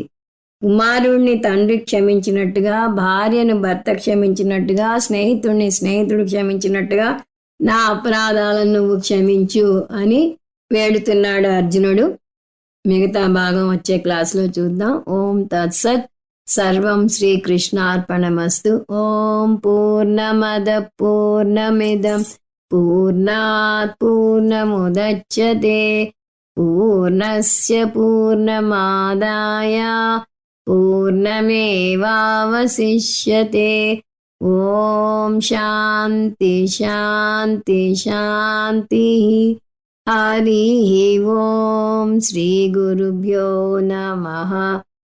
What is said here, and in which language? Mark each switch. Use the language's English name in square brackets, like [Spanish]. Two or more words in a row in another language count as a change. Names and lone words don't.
[Telugu] కుమారుణ్ణి తండ్రి క్షమించినట్టుగా, భార్యను భర్త క్షమించినట్టుగా, స్నేహితుడిని స్నేహితుడు క్షమించినట్టుగా నా అపరాధాలను నువ్వు క్షమించు అని వేడుతున్నాడు అర్జునుడు. మిగతా భాగం వచ్చే క్లాస్లో చూద్దాం. [Sanskrit] ఓం తత్సత్. సర్వం శ్రీకృష్ణార్పణమస్తు. ఓం పూర్ణమద పూర్ణమిదం పూర్ణాత్ పూర్ణముదచ్యతే పూర్ణస్య పూర్ణమాదాయ పూర్ణమేవావశిష్యతే. ఓం శాంతి శాంతి శాంతి. హరి ఓం. శ్రీ గురుభ్యో నమః.